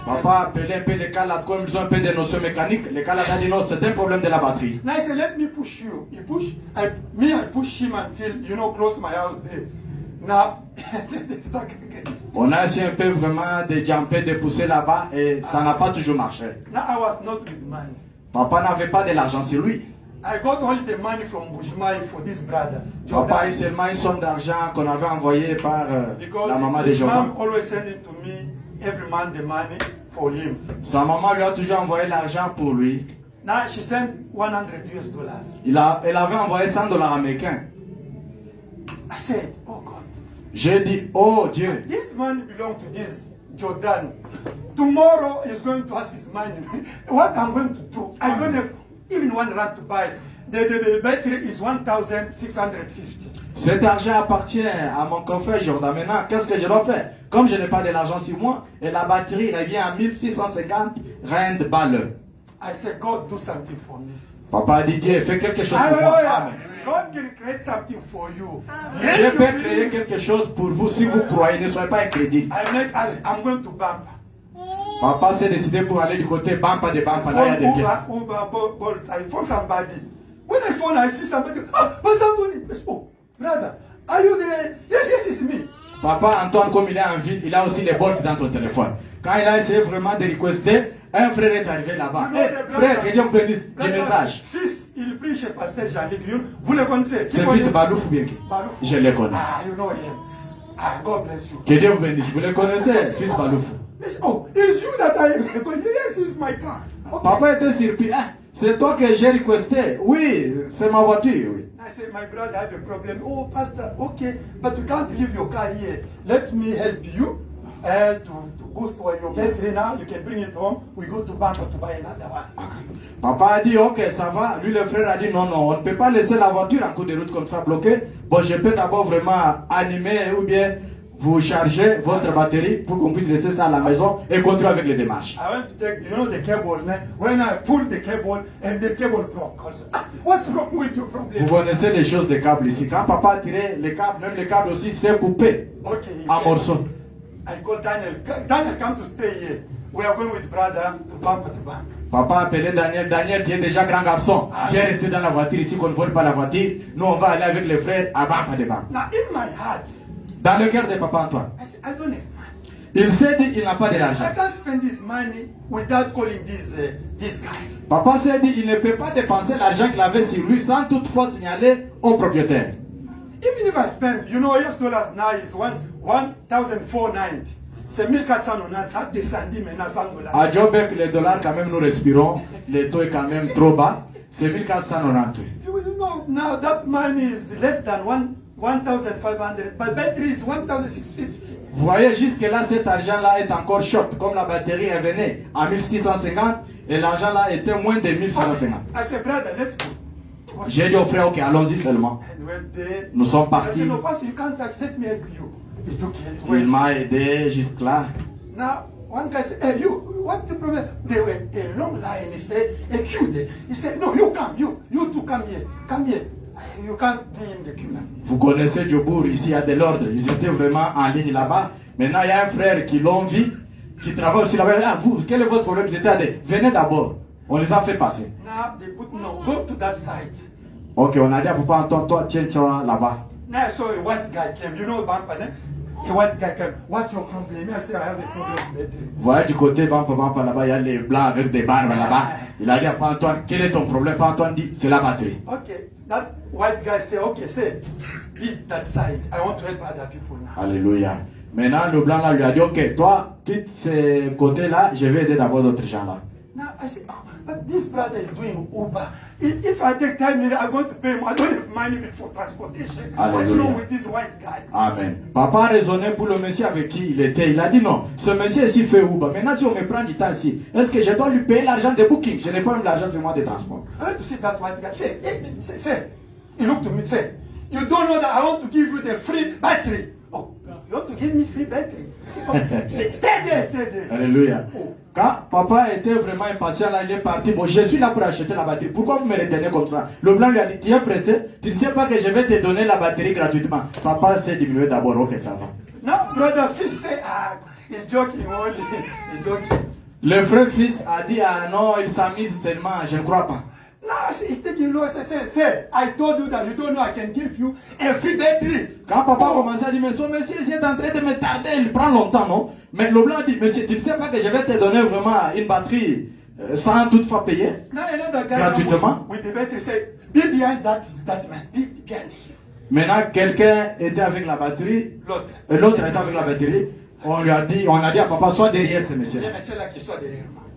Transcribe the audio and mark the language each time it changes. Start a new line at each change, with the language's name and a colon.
French: Papa a appelé un peu les calades, comme ils ont un peu de notions mécaniques. Les calades a dit non, c'est un problème de la batterie.
English: Now I said, let me push you. He push. I push him until, close to my house there. Now, they stuck again.
French: On a essayé un peu vraiment de jumper, de pousser là-bas et ça n'a pas toujours marché.
English: Now I was not with money.
French: Papa n'avait pas de l'argent sur lui.
English: I got only the money from Bushmai for this brother.
French: Papa a eu seulement une somme d'argent qu'on avait envoyée par
English: Because
French: la maman de
English: his Jordan. mom always sending to me every month the money for him.
French: Sa maman lui a toujours envoyé l'argent pour lui.
English: Now she sent $100.
French: Elle avait envoyé $100 américains.
English: I said, oh God,
French: J'ai dit, oh Dieu,
English: this money belongs to this Jordan. Tomorrow he's going to ask his money. What I'm going to do? I don't have even $1 to buy. The battery is 1,650.
French: cet argent appartient à mon confrère Jordan. Maintenant, qu'est-ce que je dois faire? Comme je n'ai pas de l'argent sur moi, et la batterie revient à 1650 rand balles.
English: I said, God, do something for me.
French: Papa a dit, Dieu, fais quelque chose pour moi.
English: Hallelujah. Amen. God can create something for you.
French: Dieu peut créer quelque chose pour vous si vous croyez, ne soyez pas incrédule.
English: I'm going to Bampa.
French: Papa s'est décidé pour aller du côté Bampa de Bampa, là il y a des pièces.
English: Bolt. I phone somebody. When I phone, I see somebody. What's happening? Oh, brother, are you there? Yes, it's me.
French: Papa Antoine, comme il est en ville, il a aussi les bolts dans ton téléphone. Quand il a essayé vraiment de requester, un frère est arrivé là-bas.
English: You know Hey, the
French: frère,
English: brother-
French: que Dieu vous bénisse, du
English: brother, message.
French: Fils, il prie chez Pasteur Jean-Luc. Vous le connaissez? C'est fils de Balouf ou bien qui? Balouf. Je le connais.
English: Ah, you know him. Ah, God bless you.
French: Que Dieu vous bénisse. Vous le connaissez, fils Balouf.
English: Oh, it's you that I. Yes, it's my car. Okay.
French: Papa était surpris. Ah, c'est toi que j'ai requesté. Oui, c'est ma voiture. Oui.
English: I said, my brother, I have a problem. Oh, Pastor, okay, but you can't leave your car here. Let me help you to boost for your battery now. You can bring it home. We go to bank to buy another one.
French: Papa a dit, ok, ça va. Lui, le frère a dit, non, non, on ne peut pas laisser la voiture en cours de route comme ça bloquée. Bon, je peux d'abord vraiment animer ou bien vous charger votre batterie pour qu'on puisse laisser ça à la maison et continuer avec les démarches.
English: I went to take, the cable. When I pulled the cable and the cable broke. What's wrong with your problem?
French: Vous connaissez les choses des câbles ici. Quand papa a tiré les câbles, même les câbles aussi, c'est coupé
English: Okay.
French: en morceaux.
English: I called Daniel. Daniel, come to stay here. We are going with brother to bank to bank.
French: Papa a appelé Daniel. Daniel, qui est déjà grand garçon, viens rester dans la voiture ici, qu'on ne vole pas la voiture. Nous, on va aller avec les frères à banque de banque.
English: Now, in my heart,
French: Dans le cœur de papa Antoine,
English: I said, I don't have money.
French: il s'est dit il n'a pas de l'argent.
English: I can't spend this money without calling this guy.
French: Papa s'est dit il ne peut pas dépenser l'argent qu'il avait sur lui sans toutefois signaler au propriétaire.
English: Even if I spend, US dollars now is 1,490.
French: C'est 1490, ça descendu maintenant à 100 dollars. À Jobek, les dollars, quand même, nous respirons. Le taux est quand même trop bas. C'est 1490.
English: Now that money is less than 1,500, but battery is 1,650.
French: Vous voyez, jusque-là, cet argent-là est encore short. Comme la batterie revenait à 1650 et l'argent-là était moins de 1650.
English: I said, brother, let's go.
French: J'ai dit au frère, ok, allons-y seulement.
English: And we're there.
French: Nous sommes
English: I
French: partis.
English: said, no, Pastor, you can't touch, let me help you. He took it. Il m'a aidé jusque-là. Now, one guy said, hey, you, what's the problem? There were a long line. He said, a queue there. He said, no, you come, you two come here. Come here. You can't be in the queue now.
French: Vous connaissez Djobour, ici il y a de l'ordre. Ils étaient vraiment en ligne là-bas. Maintenant, il y a un frère qui l'ont vu, qui travaille aussi là-bas. Ah, vous, quel est votre problème? Ils étaient à des... Venez d'abord. On les a fait passer.
English: Now, they put, no, go to that side.
French: Ok, on a dit à papa Antoine, toi, tiens là-bas.
English: Now I saw a white guy came. You know Bampa, eh? A white guy came. What's your problem? I said, I have a problem with battery.
French: Vous voyez du côté Bampa là-bas, il y a les blancs avec des barbes là-bas. Il a dit à papa Antoine, quel est ton problème? Papa Antoine dit, c'est la batterie.
English: Okay, that white guy said, okay, say, leave that side. I want to help other people now.
French: Alléluia. Maintenant, le blanc là lui a dit, ok, toi, quitte ce côté-là, je vais aider d'abord d'autres gens là.
English: Now I said, oh, but this brother is doing Uber. If I take time here, I'm going to pay him. I don't have money for transportation. What's Hallelujah. wrong with this white guy? Amen.
French: Papa a raisonné pour le monsieur avec qui il était. Il a dit non, ce monsieur ici fait Uber. Maintenant, si on me prend du temps ici, est-ce que je dois lui payer l'argent de booking? Je n'ai pas même l'argent sur moi de transport.
English: I want to see that white guy. Say, he looked to me, say, you don't know that I want to give you the free battery. Oh, you want to give me free battery? Say, stay there.
French: Alléluia. Oh. Quand papa était vraiment impatient, là, il est parti. Bon, je suis là pour acheter la batterie. Pourquoi vous me retenez comme ça? Le blanc lui a dit, tu es pressé? Tu ne sais pas que je vais te donner la batterie gratuitement. Papa s'est diminué d'abord. Ok, ça va.
English: Now, brother Fish say, he's joking only. He's joking.
French: Le frère fils a dit, ah non, il s'amuse tellement, je ne crois pas.
English: Now, he's taking low. Say, I told you that you don't know I can give you a free battery.
French: Quand papa a commencé à dire, mais son monsieur est en train de me tarder, il prend longtemps, non? Mais le blanc dit, monsieur, tu ne sais pas que je vais te donner vraiment une batterie sans toutefois payer?
English: Now, another guy
French: Gratuitement.
English: with the battery said, be behind that man. Be behind him.
French: Maintenant, quelqu'un était avec la batterie, L'autre. l'autre était avec la batterie. On a dit à papa, sois derrière ce monsieur. Les messieurs là qui sont derrière moi.